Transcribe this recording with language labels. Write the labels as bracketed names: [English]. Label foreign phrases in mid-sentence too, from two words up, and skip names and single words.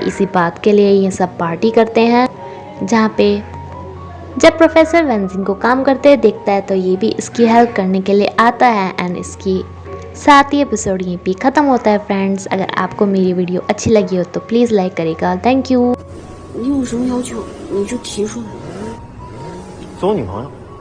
[Hindi] इसी बात के लिए ये सब पार्टी करते हैं, जहाँ पे जब प्रोफेसर वेंजिंग को काम करते देखता है तो ये भी इसकी हेल्प करने के लिए आता है एंड इसकी साथ ही एपिसोड यहीं पे ख़त्म होता है। फ्रेंड्स, अगर आपको मेरी वीडियो अच्छी लगी हो तो प्लीज़ लाइक करेगा। [English] thank you. [Chinese] 你有什么要求你就提出来。做我女朋友。